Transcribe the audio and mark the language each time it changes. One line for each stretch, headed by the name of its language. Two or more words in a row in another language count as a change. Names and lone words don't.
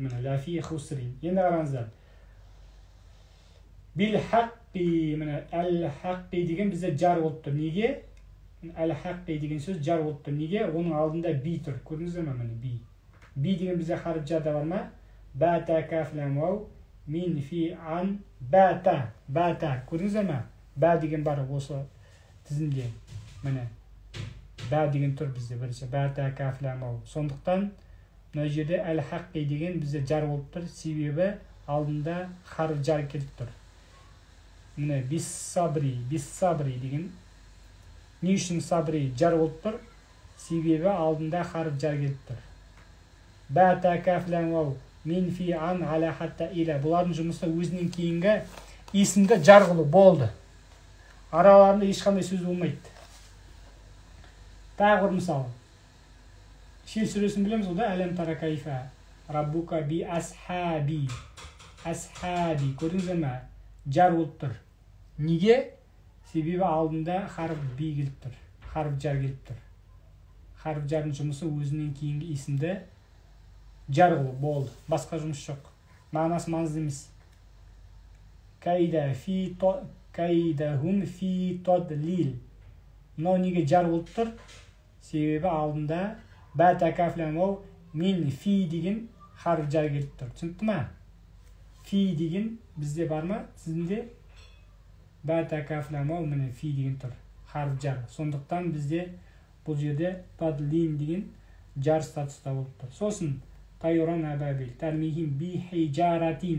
Kazakh: Міне
Arabic: لفي خسر.
Kazakh: Енді қараңыздар.
Arabic: بالحق,
Kazakh: міне әл-хаққи деген бізде жар болып тұр. Неге? Әл-хаққи деген сөз жар болып тұр. Неге? Оның алдында би тұр. Көрдіңіздер ме? Міне би. Би деген бізде харф жарда бар ма?
Arabic: با تا كاف لام واو من في عن با تا. با تا.
Kazakh: Көрдіңіздер ме? Бә деген бар осы тізімде. Міне. Бә деген тұр бізде бірінші.
Arabic: با تا كاف لام واو.
Kazakh: Сондықтан мына жерде әл-хаққи деген бізде жар болып тұр. Себебі алдында
Arabic: حرف جر
Kazakh: келіп тұр. Міне биссабри деген не үшін сабри жар болып тұр? Себебі алдында
Arabic: حرف جر
Kazakh: келіп тұр.
Arabic: با تا كاف لام واو من في عن على حتى إلى.
Kazakh: Бұлардың жұмысы өзінен кейінгі исімді жар қылу болды. Араларында ешқандай сөз болмайды. Тағы бір мысал. Шел сүресін білеміз ода?
Arabic: ألم تر كيف ربك بأصحاب.
Kazakh: Асхаби. Көрдіңіздер ме? Жар болып тұр. Неге? Себебі алдында
Arabic: حرف بـ
Kazakh: келіп тұр.
Arabic: حرف جر
Kazakh: келіп тұр.
Arabic: حرف جر
Kazakh: жұмысы өзінен кейінгі исімді жар қылу болды. Басқа жұмыс жоқ. Мағынасы маңызды емес.
Arabic: كيدهم في تضليل.
Kazakh: Мынау неге жар болып тұр? Себебі алдында
Arabic: با تا كاف لام واو من في
Kazakh: деген
Arabic: حرف جر
Kazakh: келіп тұр. Түсінікті ме? Фи деген бізде бар ма? Сізінде
Arabic: با تا كاف لام واو
Kazakh: міне фи деген тұр.
Arabic: حرف جر.
Kazakh: Сондықтан бізде бұл жерде тодлин деген
Arabic: جر
Kazakh: болып тұр.
Arabic: Сосын طيرا أبابيل، ترميهم بحجارة.